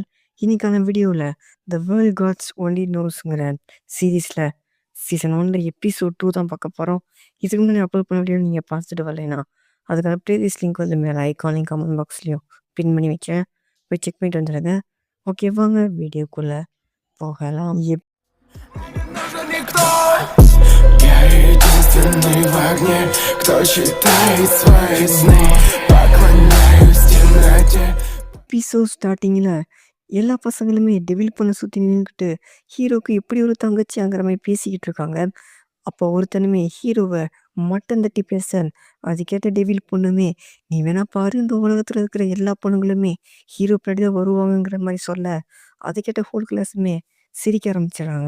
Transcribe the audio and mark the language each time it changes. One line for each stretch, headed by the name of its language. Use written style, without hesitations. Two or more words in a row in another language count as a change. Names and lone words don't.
Tamil: இன்னைக்கான வீடியோவில் த வேர்ல்ட் காட்ஸ் ஒன்லி நோஸ்ங்கிற சீரீஸில் சீசன் 1 எபிசோட் 2 தான் பார்க்க போகிறோம். இதுக்கு முன்னாடி அப்லோட் பண்ண வீடியோ நீங்கள் பார்த்துட்டு வரலைன்னா அதுக்கான
English: playlist link
Tamil: வந்து மேலே ஐக்கானையும்
English: comment boxலையும்
Tamil: பின் பண்ணி வைக்கிறேன். போய் செக் பண்ணிட்டு வந்துடுங்க. ஓகே, வாங்க வீடியோக்குள்ளே போகலாம்.
Russian: Я единственный в огне, кто читает свои сны. Поклоняюсь темноте.
English: episode startingகில்
Tamil: எல்லா பசங்களுமே டெவில் பண்ண சுற்றி நின்றுக்கிட்டு ஹீரோக்கு இப்படி ஒரு தங்கச்சிங்கிற மாதிரி பேசிக்கிட்டு இருக்காங்க. அப்போ ஒருத்தனுமே ஹீரோவை மட்டம் தட்டி பேச அது கேட்ட டெவில் பொண்ணுமே, நீ வேணா பாரு, இந்த உலகத்தில் இருக்கிற எல்லா பொண்ணுங்களுமே ஹீரோ பின்னாடி தான் வருவாங்கங்கிற மாதிரி சொல்ல அதை கேட்ட
English: whole classஉமே
Tamil: சிரிக்க ஆரம்பிச்சிடறாங்க.